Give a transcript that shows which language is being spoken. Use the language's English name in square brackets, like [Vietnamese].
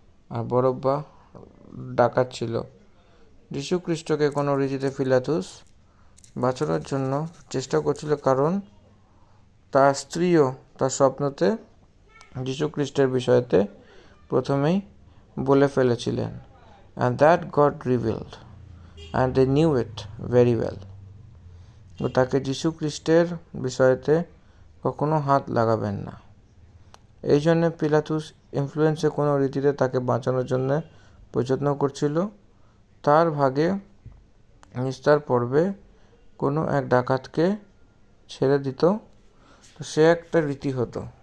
[Bangla] আর বরব্বা ডাকাত ছিল। যীশু খ্রিস্টকে কোনো রীতিতে পিলাতুস বাঁচানোর জন্য চেষ্টা করছিল, কারণ তার স্ত্রীও তার স্বপ্নতে যীশু খ্রিস্টের বিষয়তে প্রথমেই বলে ফেলেছিলেন। [English] And that God revealed, and they knew it very well. [Bangla] তাকে যীশু খ্রিস্টের বিষয়তে কখনো হাত লাগাবেন না। এই জন্যে পিলাতুস ইনফ্লুয়েন্সে কোনো রীতিতে তাকে বাঁচানোর জন্য প্রযত্ন করছিল। তার ভাগে নিস্তার পর্বে কোনো এক ডাকাতকে ছেড়ে দিত, তো সে একটা রীতি হতো।